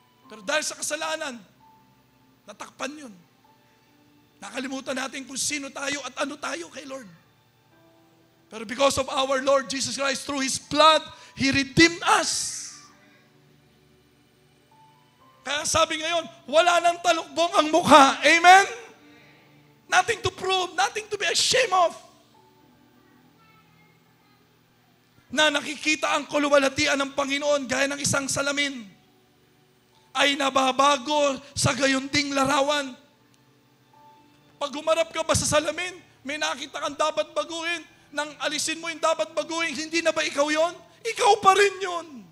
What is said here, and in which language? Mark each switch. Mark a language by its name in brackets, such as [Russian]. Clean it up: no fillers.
[Filipino] Pero dahil sa kasalanan, natakpan yun. Nakalimutan natin kung sino tayo at ano tayo kay Lord. Pero [English] because of our Lord Jesus Christ, through His blood, He redeemed us. [Filipino] Kaya sabi ngayon, wala nang talukbong ang mukha. Amen? [English] Nothing to prove, nothing to be ashamed of. [Filipino] Na nakikita ang kaluwalhatian ng Panginoon gaya ng isang salamin ay nababago sa gayunding larawan. Pag humarap ka ba sa salamin, may nakita kang dapat baguhin. Nang alisin mo yung dapat baguhin, hindi na ba ikaw yon? Ikaw pa rin yun.